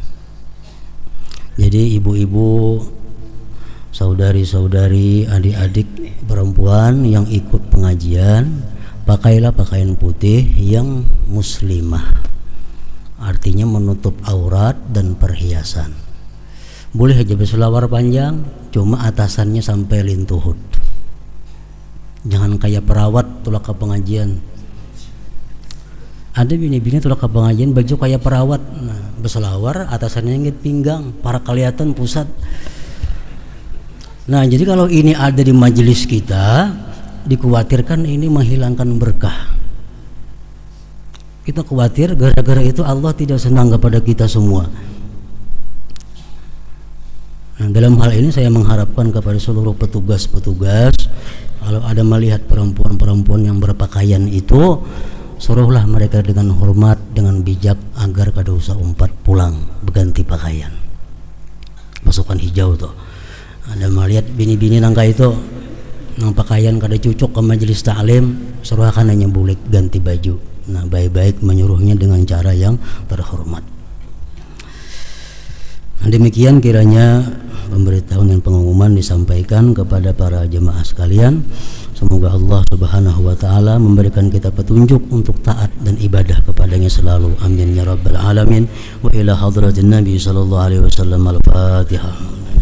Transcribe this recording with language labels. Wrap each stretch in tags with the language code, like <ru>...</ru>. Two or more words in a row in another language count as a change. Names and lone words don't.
<id>Jadi ibu-ibu, saudari-saudari, adik-adik perempuan yang ikut pengajian, pakailah pakaian putih yang muslimah. Artinya menutup aurat dan perhiasan. Boleh aja berselawar panjang, cuma atasannya sampai lintuhut.</id> <bjn>Jangan kayak perawat tulak ke pengajian. Ada bini-bini tulak ke pengajian baju kayak perawat, berselawar atasannya ngit pinggang, para kelihatan pusat.</bjn> <id>Nah, jadi kalau ini ada di majelis kita, dikhawatirkan ini menghilangkan berkah. Kita khawatir gara-gara itu Allah tidak senang kepada kita semua. Nah, dalam hal ini saya mengharapkan kepada seluruh petugas-petugas, kalau ada melihat perempuan-perempuan yang berpakaian itu, suruhlah mereka dengan hormat, dengan bijak, agar kada usah umpat pulang berganti pakaian.</id> <bjn>Pasukan hijau tuh. Ada melihat bini-bini nangka itu nang pakaian kada cocok ke majelis taklim, suruhkan hanya boleh ganti baju.</bjn> <id>Nah, baik-baik menyuruhnya dengan cara yang terhormat. Nah, demikian kiranya pemberitahuan dan pengumuman disampaikan kepada para jemaah sekalian. Semoga Allah</id> <ar>سبحانه وتعالى</ar> <id>memberikan kita petunjuk untuk taat dan ibadah kepadanya selalu.</id> <ar>آمين يا رب العالمين. وإلى حضرة النبي صلى الله عليه وسلم. Al-Fatihah.</ar>